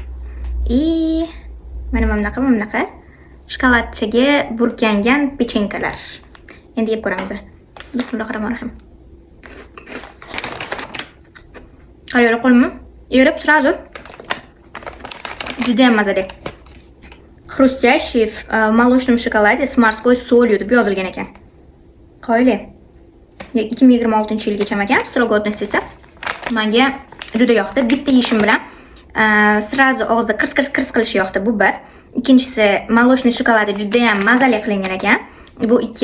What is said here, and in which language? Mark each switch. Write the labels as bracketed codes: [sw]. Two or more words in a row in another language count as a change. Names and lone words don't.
[uz] Mana bunaqa shokoladchaga burkangan pechenkalar. Endi yeb ko'ramiz. Bismillahirrohmanirrohim. Qaranglar qo'limni. Erib sразу. Juda ham mazali. [ru] Хрустящий в молочном шоколаде с морской солью [uz] deb yozilgan ekan. Qo'yli. 2026-yilgacha ekan, [ru] срок годности [uz] esa menga juda yoqdi. Bitta yeyishim bilan sразу og'izda qirs qilish yoqdi. Bu bir. Ikkinchisi, молочный shokoladi juda ham mazali qilingan ekan. Bu ikki.